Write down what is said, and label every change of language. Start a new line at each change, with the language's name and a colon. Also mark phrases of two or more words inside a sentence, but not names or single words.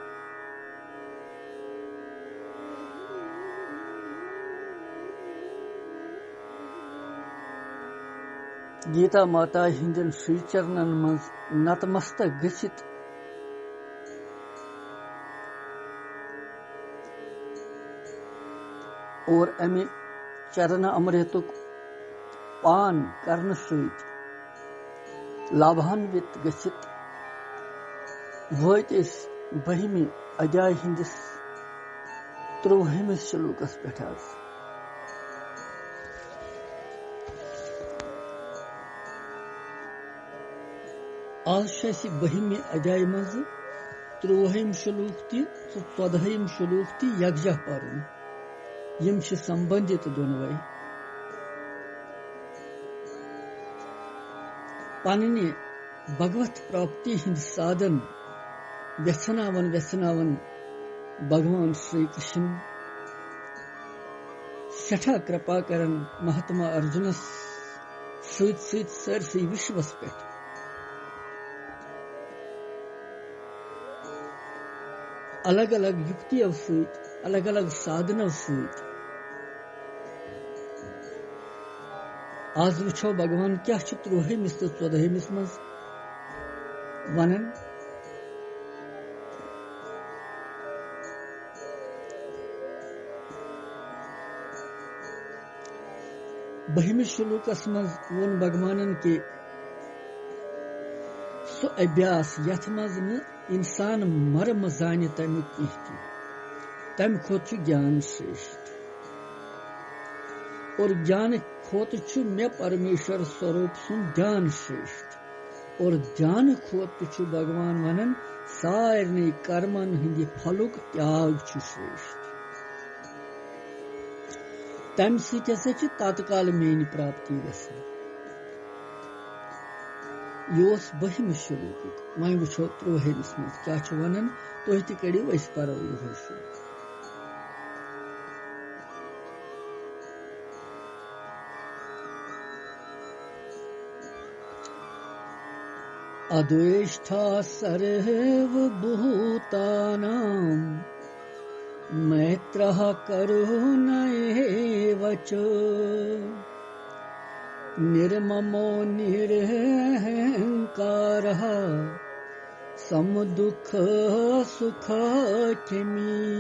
Kashmiri: गीता माता हिंदन श्री चरणन मज नतमस्तक गछित और अमि चरण अमृतुक पान करन सहित लाभान्वित गछित वत बहिमी अध्याय हिंदिस 13 श्लोकस पेठ। आज बहिमी अध्याय मज 13 श्लोक तो 14 श्लोक यकजा पर्न यम संबंधित दोनवे पन्ने भगवत प्राप्ति हिंद साधन व्यसनावन भगवान श्री कृष्ण सठा कृपा करन महात्मा अर्जुन सहित सरसी विश्वस पे अलग अलग युक्ति सहित अलग अलग साधन सहित आज वो भगवान क्या 13 तो 14 मज वनन बहिम श्लोकस मज वोन भगवान के सो अभ्यास यथ मज न इंसान मर्म जान तमिक तम खोत ज्ञान श्रेष्ठ और ज्ञान खोत मे परमेश्वर स्वरूप सुन ध्यान श्रेष्ठ और ध्यान खोत भगवान वनन सारे कर्मन हिंद फलुक त्याग श्रेष्ठ तम ससा तत्काल मेन प्राप्ति गसन यह बहिम श्लोक वह वो 13 मज क्या वनान तुह तड़ो पो यह श्लोक।
Sanskrit: अद्वेष्टा सर्वभूतानां मैत्रः करुण एव च निर्ममो निरहंकारः समदुःख सुख किमी।